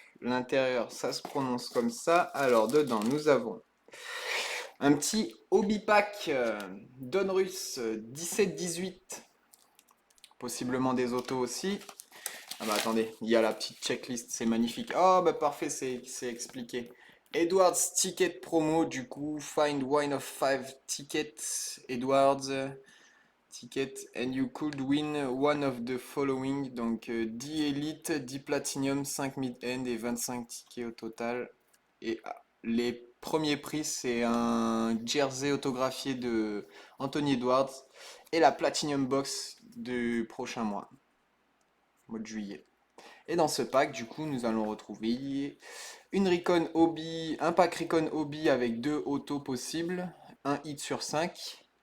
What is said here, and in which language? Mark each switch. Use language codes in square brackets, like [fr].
[fr] L'intérieur, ça se prononce comme ça. Alors, dedans, nous avons un petit hobby pack Donruss 17-18. Possiblement des autos aussi. Ah bah attendez, il y a la petite checklist, c'est magnifique. Oh bah parfait, c'est expliqué. Edwards ticket promo, du coup, [en] find one of 5 tickets. Edwards ticket and you could win one of the following. [fr] Donc 10 Elite, 10 Platinum, 5 Mid-End et 25 tickets au total. Et les premiers prix, c'est un jersey autographié de Anthony Edwards et la Platinum Box du prochain mois, mois de juillet. Et dans ce pack, du coup, nous allons retrouver une Recon Hobby, un pack Recon Hobby avec 2 autos possibles, un hit sur 5.